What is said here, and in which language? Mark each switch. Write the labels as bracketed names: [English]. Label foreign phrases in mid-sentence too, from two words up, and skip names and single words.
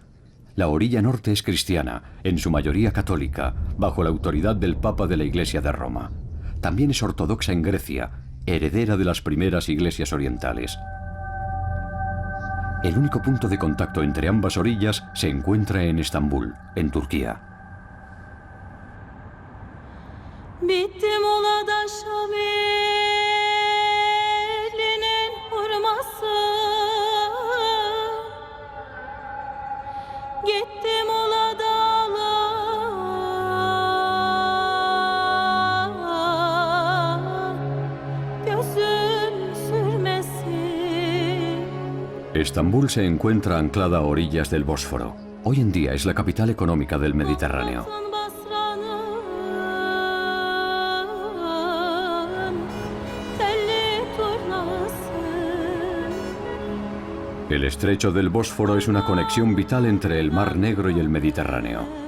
[Spanish] La orilla norte es cristiana, en su mayoría católica, bajo la autoridad del Papa de la Iglesia de Roma. También es ortodoxa en Grecia, heredera de las primeras iglesias orientales. El único punto de contacto entre ambas orillas se encuentra en Estambul, en Turquía. [Turkish] Bittim olada Şabe'linin hurması, gittim olada gözüm sürmesin. [Spanish] Estambul se encuentra anclada a orillas del Bósforo. Hoy en día es la capital económica del Mediterráneo. El estrecho del Bósforo es una conexión vital entre el Mar Negro y el Mediterráneo.